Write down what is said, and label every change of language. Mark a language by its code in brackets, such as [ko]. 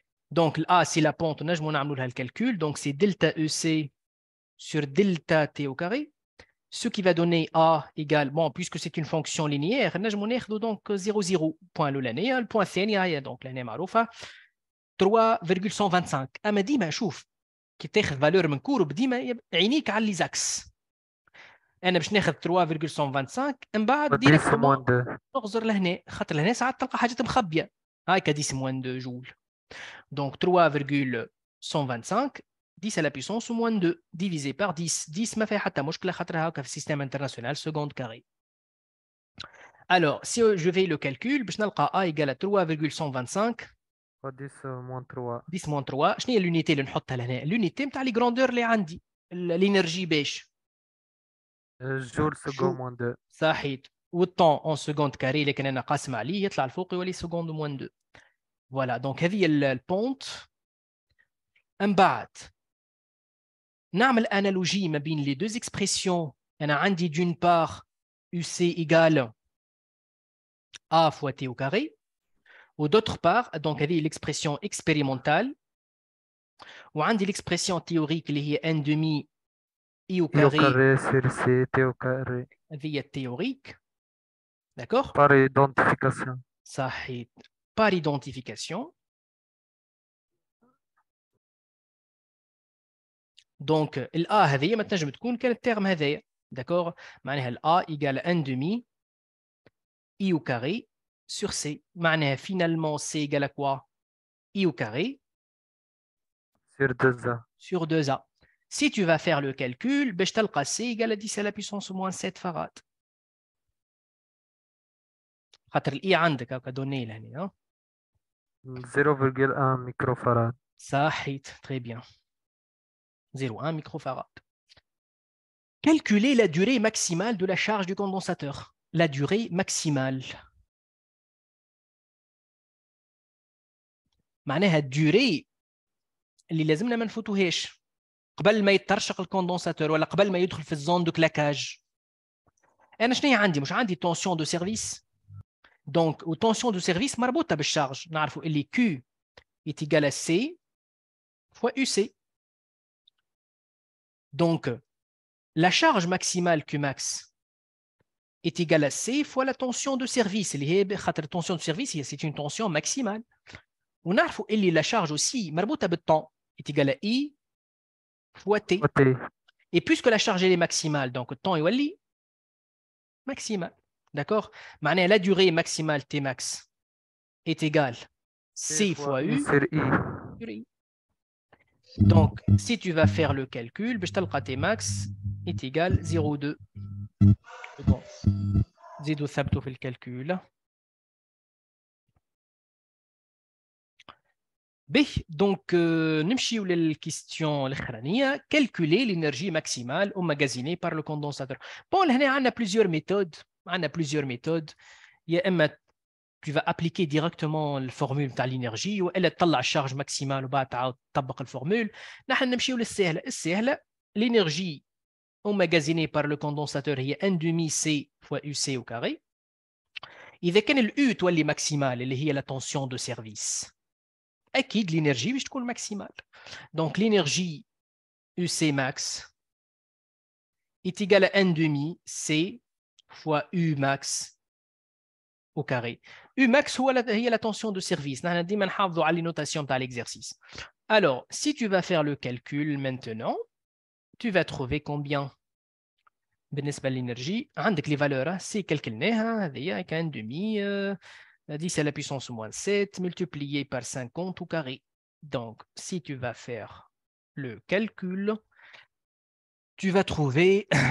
[fr] Donc, A, c'est la pente, on a le calcul. Donc, c'est delta EC sur delta T au carré. Ce qui va donner A égale, bon, puisque c'est une fonction linéaire, on a donc 0, 0. Point l'année, le point [ar] ثاني, [fr] donc l'année [ar] معروفة [fr] 3,125. [ar] أما ديما شوف كي تاخذ فالور من كورب ديما عينيك على لي زاكس. أنا باش ناخذ 3,125 من بعد ديريكتومون نغزر لهنا، خاطر لهنا ساعات تلقى حاجات مخبية. هاي ك [fr] 10 moins 2 [ar] جول. [fr] Donc 3,125 10 à la puissance au moins 2 divisé par 10. [ar] 10 ما فيها حتى مشكلة خاطرها هكا في السيستم انترناسيونال [fr] seconde carré. Alors, si je vais le calcul, [ar] باش نلقى [fr] A égale à 3,125 10 moins 3. 10 moins 3. [ar] شنو هي [fr] l'unité [ar] اللي نحطها لهنا؟ [fr] l'unité [ar] نتاع لي grandeur اللي عندي. [fr] l'énergie باش joule second moins 2. [ar] صحيت. والطون [fr] en seconde carré [ar] اللي كان انا قاسم عليه يطلع الفوق يولي [fr] seconde moins 2. Voilà, donc [ar] هذه البونت. من بعد نعمل analogie ما بين les deux expressions. [fr] أنا عندي d'une part UC égale A fois T au carré, ou d'autre part, donc [ar] هذه [fr] l'expression expérimentale, [ar] وعندي [fr] l'expression théorique [ar] اللي هي [fr] n demi I au I au carré carré sur C T au carré. [ar] هذه [fr] théorique, d'accord? Par identification. [ar] صحيح. [fr] Par identification. [ar] Donc ال A هذه ما تنجم تكون كان الترم هذايا، [fr] d'accord؟ [ar] معناها ال A [fr] égale n demi I au carré sur C. [ar] معناها [fr] finalement C égale à quoi? I au carré sur 2A. Sur 2A. Si tu vas faire le calcul, [ar] باش تلقى [fr] C égale à 10 à la puissance moins 7 farad. [ar] خاطر ال I عندك هكا دوني لهنا. [fr] 0,1 microfarad. [ar] صحيت. [fr] Très bien. 0,1 microfarad. Calculer la durée maximale de la charge du condensateur. La durée maximale. [ar] معناها الدوري اللي لازمنا ما نفوتوهاش قبل ما يترشق الكوندنساتور ولا قبل ما يدخل في الزون دو كلاكاج. انا شنو عندي؟ مش عندي تونسيون دو سيرفيس. دونك والتونسيون دو سيرفيس مربوطه بالشارج. [fr] نعرفوا اللي Q est égal à C fois UC. Donc la charge maximale Qmax est égale à C fois la tension de service [ar] اللي هي خاطر التونسيون دو سيرفيس هي [fr] c'est une tension maximale. [ar] ونعرفوا اللي [fr] la charge aussi [ar] مربوطه بالطون [fr] est égale à I fois T. Et puisque la charge elle est maximale, donc le temps est maximal. D'accord? [ar] معناها [fr] la durée maximale Tmax est égale C fois U sur I. sur I. Donc, si tu vas faire le calcul, [ar] باش تلقى [fr] Tmax est égal 0,2. Bon. [ar] زيدوا ثبتوا في الكالكول. Donc, نمشيو للكيستيون الأخرانية. [fr] Calculer l'énergie maximale emmagasinée par le condensateur. [ar] Bon, هنا عندنا [fr] plusieurs méthodes. [ar] يا إما [fr] tu vas appliquer directement la formule [ar] تاع l'énergie وإلا تطلع الشارج ماكسيمال وبعد تعاود تطبق الفورمول. نحن نمشيو للسهلة. [fr] L'énergie emmagasinée par le condensateur [ar] هي [fr] n demi C fois UC au carré. [ar] إذا كان ال U تولي ماكسيمال اللي هي la tension de service. أكيد [fr] l'énergie [ar] باش تكون [fr] maximale. Donc l'énergie UC max est égale à n demi C fois U max au carré. Umax [ar] هي [fr] la tension de service. [ar] نحن ديما نحافظوا على les notations تاع l'exercice. [fr] Alors, si tu vas faire le calcul maintenant, tu vas trouver combien [ar] بالنسبة للإنرجي عندك [fr] les valeurs [ar] سي كالكلناها هذه كان [fr] demi 10 à la puissance moins 7 multiplié par 50 au carré. Donc, si tu vas faire le calcul, tu vas trouver